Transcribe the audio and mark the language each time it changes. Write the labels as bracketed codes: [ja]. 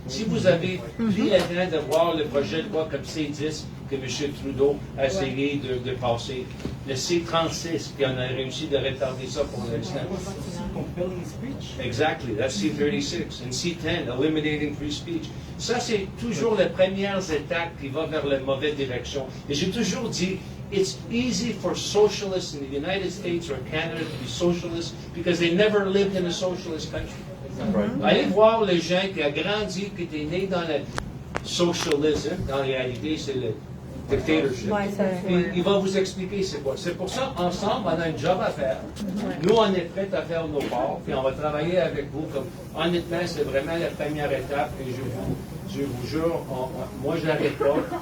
[fr] Si vous avez pris le temps de voir le projet de loi comme C10 que M. Trudeau a essayé de passer, le C36, puis on a réussi de retarder ça pour l'instant. [en] Exactly, that's C36. And C10, eliminating free speech. [fr] Ça, c'est toujours les premières étapes qui vont vers la mauvaise direction. Et j'ai toujours dit, [en] it's easy for socialists in the United States or Canada to be socialists because they never lived in a socialist country. [fr] Allez voir les gens qui ont grandi, qui étaient nés dans le socialisme. En réalité, c'est le dictatorship. Il va vous expliquer c'est quoi. C'est pour ça, ensemble, on a un job à faire. Nous, on est prêts à faire nos parts, puis on va travailler avec vous. Comme, honnêtement, c'est vraiment la première étape. Et je vous jure, moi, je n'arrête pas.